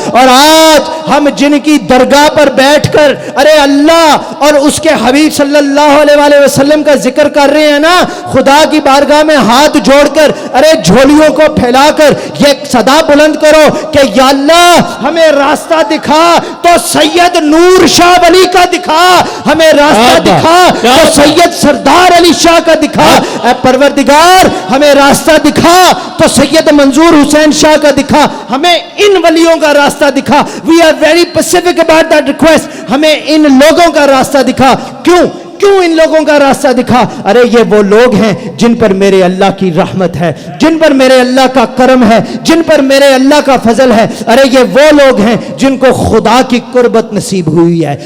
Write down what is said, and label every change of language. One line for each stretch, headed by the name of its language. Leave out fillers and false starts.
Urdu: اور آج ہم جن کی درگاہ پر بیٹھ کر ارے اللہ اور اس کے حبیب صلی اللہ علیہ وآلہ وسلم کا ذکر کر رہے ہیں نا, خدا کی بارگاہ میں ہاتھ جوڑ کر ارے جھولیوں کو پھیلا کر یہ صدا بلند کرو کہ یا اللہ ہمیں راستہ دکھا تو سید نور شاہ ولی کا دکھا, ہمیں راستہ دکھا تو سید سردار علی شاہ کا دکھا. اے پروردگار ہمیں راستہ دکھا تو سید منظور حسین شاہ کا دکھا, ہمیں ان ولیوں کا راستہ دکھا.
English: We are very specific about that request.
Urdu: ہمیں ان لوگوں کا راستہ دکھا. کیوں ان لوگوں کا راستہ دکھا؟ ارے یہ وہ لوگ ہیں جن پر میرے اللہ کی رحمت ہے, جن پر میرے اللہ کا کرم ہے, جن پر میرے اللہ کا فضل ہے. ارے یہ وہ لوگ ہیں جن کو خدا کی قربت نصیب ہوئی ہے.